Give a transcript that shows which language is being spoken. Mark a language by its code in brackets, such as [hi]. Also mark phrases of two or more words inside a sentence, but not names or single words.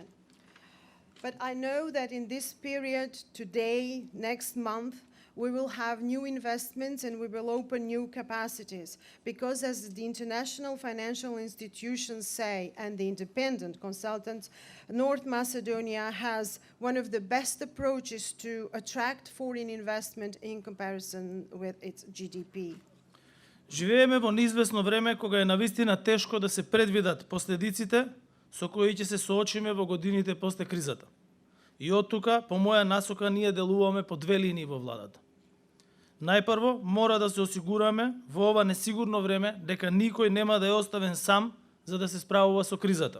[en] But I know that in this period, today, next month, we will have new investments and we will open new capacities because, as the international financial institutions say and the independent consultants, North Macedonia has one of the best approaches to attract foreign investment in comparison with its GDP. [mk] Живееме во неизвестно време кога е навистина тешко да се предвидат последиците со кои ќе се соочиме во годините после кризата. И од тука, по моја насока, ние делуваме по две линии во владата. Најпрво, мора да се осигураме во ова несигурно време дека никој нема да е оставен сам за да се справува со кризата.